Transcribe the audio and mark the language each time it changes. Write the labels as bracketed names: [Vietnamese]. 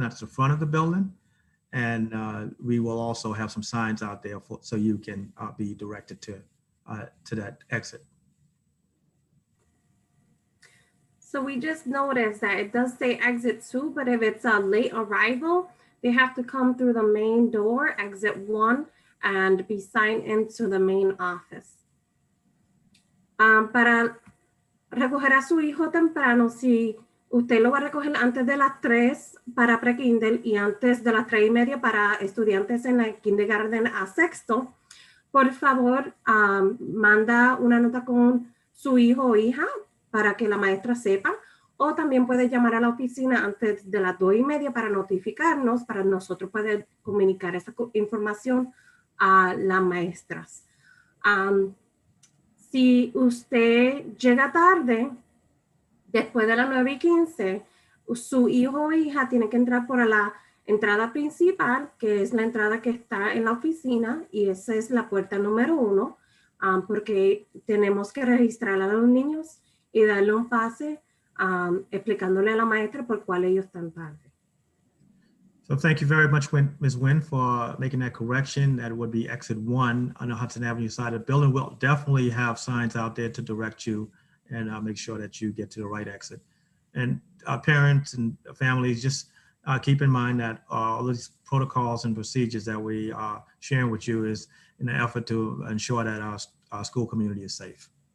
[English] That's the front of the building. And we will also have some signs out there so you can be directed to that exit. So we just noticed that it does say exit 2, but if it's a late arrival, they have to come through the main door, exit 1, and be signed into the main office. [Spanish] Para recoger a su hijo temprano, si usted lo va a recoger antes de las 3 para pre-kinder y antes de las 3:30 para estudiantes en la kindergarten a sexto, por favor, manda una nota con su hijo o hija para que la maestra sepa, o también puede llamar a la oficina antes de las 2:30 para notificarnos, para nosotros poder comunicar esa información a las maestras. Si usted llega tarde, después de las 9:15, su hijo o hija tiene que entrar por la entrada principal, que es la entrada que está en la oficina, y esa es la puerta número 1, porque tenemos que registrar a los niños y darle un pase explicándole a la maestra por cuál ellos están tarde. [English] So thank you very much, Ms. Nguyen, for making that correction. That would be exit 1 on the Hudson Avenue side of the building. We'll definitely have signs out there to direct you and make sure that you get to the right exit. And parents and families, just keep in mind that all these protocols and procedures that we are sharing with you is in an effort to ensure that our school community is safe.